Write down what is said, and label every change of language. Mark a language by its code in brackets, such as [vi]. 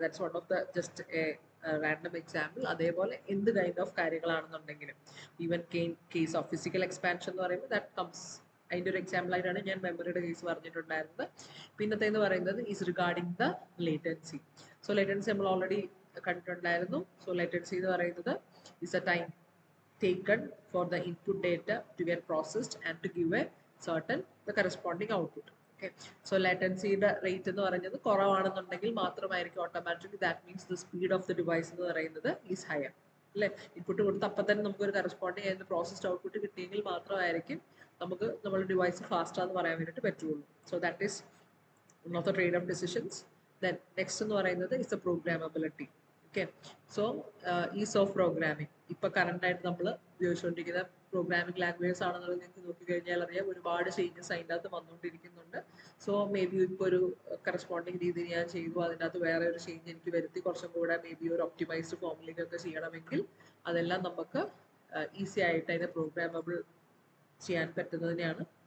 [en] That's one of the just random example. [ml] അതേപോലെ എന്ത് kind of കാര്യങ്ങളാണെന്നുണ്ടെങ്കിലും even case of physical expansion എന്ന് പറയുമ്പോൾ that comes, അതിൻ്റെ ഒരു എക്സാമ്പിൾ ആയിട്ടാണ് ഞാൻ മെമ്മറിയുടെ കേസ് പറഞ്ഞിട്ടുണ്ടായിരുന്നത്. പിന്നത്തെ എന്ന് പറയുന്നത് [en] Is regarding the latency. [ml] So latency നമ്മൾ ഓൾറെഡി കണ്ടിട്ടുണ്ടായിരുന്നു. [en] so latency [ml] എന്ന് പറയുന്നത് [en] Is a time taken for the input data to get processed and to give a certain the corresponding output. Okay, so latency rate [ml] എന്ന് പറയുന്നത് കുറവാണെന്നുണ്ടെങ്കിൽ മാത്രമായിരിക്കും automatically [en] that means the speed of the device [ml] എന്ന് പറയുന്നത് [en] Is higher. [ml] അല്ലെ, input കൊടുത്ത് അപ്പം തന്നെ നമുക്ക് ഒരു കറസ്പോണ്ടിങ് ആയിരുന്ന പ്രോസസ്ഡ് ഔട്ട്പുട്ട് കിട്ടിയെങ്കിൽ മാത്രമായിരിക്കും നമുക്ക് നമ്മുടെ ഡിവൈസ് ഫാസ്റ്റ് എന്ന് പറയാൻ വേണ്ടിയിട്ട് പറ്റുള്ളൂ. [en] So that is one of the trade off decisions. Then next [ml] എന്ന് പറയുന്നത് [en] is the programmability. Okay, so ease of programming. [ml] ഇപ്പൊ കറണ്ട് ആയിട്ട് നമ്മൾ ഉപയോഗിച്ചുകൊണ്ടിരിക്കുന്ന പ്രോഗ്രാമിംഗ് ലാംഗ്വേജസ് ആണെന്നുള്ളത് നിങ്ങൾക്ക് നോക്കിക്കഴിഞ്ഞാൽ അറിയാം, ഒരുപാട് ചേഞ്ചസ് അതിൻ്റെ അകത്ത് വന്നുകൊണ്ടിരിക്കുന്നുണ്ട്. സോ മേ ബി ഇപ്പോൾ ഒരു കറസ്പോണ്ടിങ് രീതിയിൽ ഞാൻ ചെയ്തു, അതിൻ്റെ അകത്ത് വേറെ ഒരു ചേഞ്ച് എനിക്ക് വരുത്തി കുറച്ചും കൂടെ മേ ബി ഒരു ഒപ്റ്റിമൈസ്ഡ് ഫോമിലേക്കൊക്കെ ചെയ്യണമെങ്കിൽ അതെല്ലാം നമുക്ക് ഈസി ആയിട്ട് അതിനെ പ്രോഗ്രാമബിൾ ചെയ്യാൻ പറ്റുന്നതിനെയാണ്